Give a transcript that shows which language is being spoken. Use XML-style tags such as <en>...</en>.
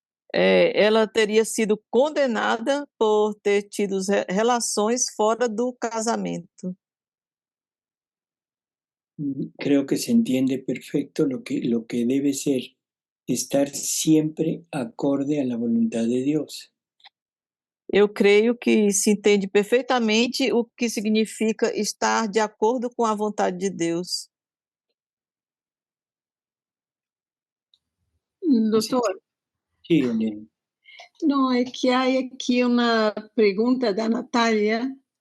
<pt>Ela teria sido condenada por ter tido relações fora do casamento.</pt> <es>Creo que se entiende perfecto lo que debe ser estar siempre acorde a la voluntad de Dios.</es> <pt>Eu creio que se entende perfeitamente o que significa estar de acordo com a vontade de Deus. Doutor,</pt> <es>Sí, Eliana.</es> <pt>não, é que há aqui uma pergunta da Natália.</pt>